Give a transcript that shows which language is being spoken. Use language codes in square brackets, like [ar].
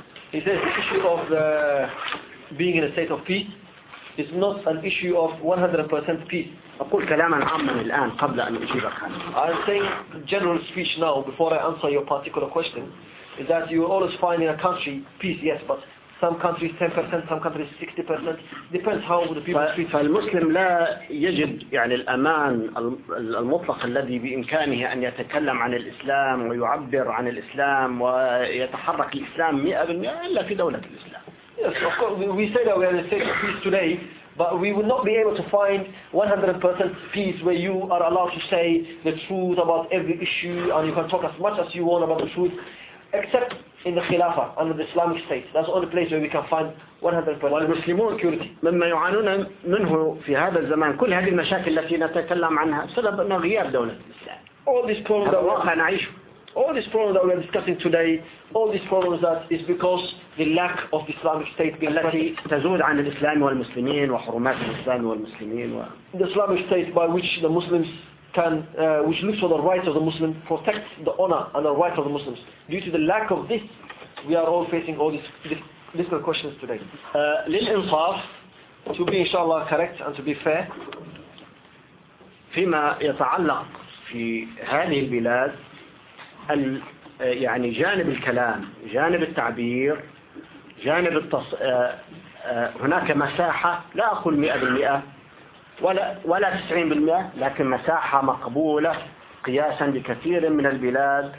[en] He says the issue of being in a state of peace is not an issue of 100% peace. [ar] أقول كلاما عاما الآن قبل أن أجيبك عنه. [en] I'm saying general speech now before I answer your particular question is that you always find in a country peace, yes, but some countries 10%, some countries 60%. Depends how the people treat. [ar] فالمسلم لا يجد يعني الأمان المطلق الذي بإمكانه أن يتكلم عن الإسلام ويعبر عن الإسلام ويتحرك الإسلام 100% إلا في دولة الإسلام. [en] Yes, of course. We say that we are in a state of peace today, but we will not be able to find 100% peace where you are allowed to say the truth about every issue and you can talk as much as you want about the truth, except in the Khilafah, under the Islamic State. That's the only place where we can find 100% [ar] والمسلمون [en] security. [ar] مما يعانون منه في هذا الزمان كل هذه المشاكل التي نتكلم عنها بسبب أن غياب دولة الإسلام. [en] All these problems that we are [ar] نعيش. [en] All these problems that we are discussing today, all these problems that is because the lack of the Islamic State being [ar] التي تزود عن الإسلام والمسلمين وحرمات الإسلام والمسلمين. [en] The Islamic State by which the Muslims can, which looks for the rights of the Muslim, protect the honor and the rights of the Muslims. Due to the lack of this, we are all facing all these difficult questions today. [ar] للإنصاف, [en] to be inshallah correct and to be fair, [ar] فيما يتعلق في هذه البلاد, يعني جانب الكلام, جانب التعبير, جانب هناك مساحة, لا أقول 100%, ولا 90%, لكن مساحة مقبولة قياسا بكثير من البلاد